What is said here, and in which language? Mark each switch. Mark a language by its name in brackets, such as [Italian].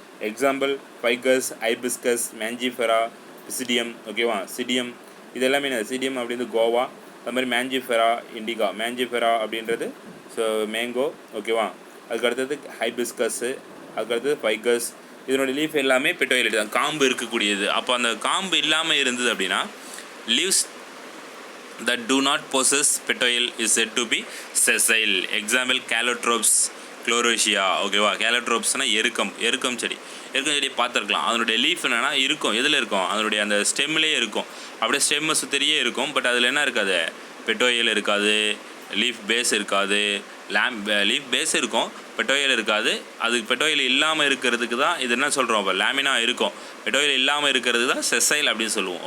[Tamil] Example ficus, hibiscus, Mangifera, பிசிடியம். ஓகேவா, சிடியம் இது எல்லாமே சிடியம் அப்படின்றது கோவா, அது மாதிரி மேஞ்சிஃபெரா இண்டிகா. மேஞ்சிஃபெரா அப்படின்றது ஸோ மேங்கோ. ஓகேவா, அதுக்கு அடுத்தது ஹைபிஸ்கஸ்ஸு, அதுக்கு அடுத்தது ஃபைகஸ். இதனுடைய லீஃப் எல்லாமே பெட்டோயலேட் தான், காம்பு இருக்கக்கூடியது. அப்போ அந்த காம்பு இல்லாமல் இருந்தது அப்படின்னா leaves [English] that do not possess petioles is said to be sessile. Example calotropes, chlorosia. [Tamil] ஓகேவா, கேலோட்ரோப்ஸ்னால் எருக்கம் செடி பார்த்துருக்கலாம். அதனுடைய லீஃப் என்னென்னா இருக்கும், எதில் இருக்கும், அதனுடைய அந்த ஸ்டெம்லேயே இருக்கும், அப்படியே ஸ்டெம்மை சுற்றியே இருக்கும். பட் அதில் என்ன இருக்காது, பெட்டோயல் இருக்காது, லீஃப் பேஸ் இருக்காது. லீஃப் பேஸ் இருக்கும், பெட்டோயல் இருக்காது. அதுக்கு பெட்டோயல் இல்லாமல் இருக்கிறதுக்கு தான் இது என்ன சொல்கிறோம், இப்போ லேமினா இருக்கும், பெட்டோயல் இல்லாமல் இருக்கிறது தான் செசைல் அப்படின்னு சொல்லுவோம்.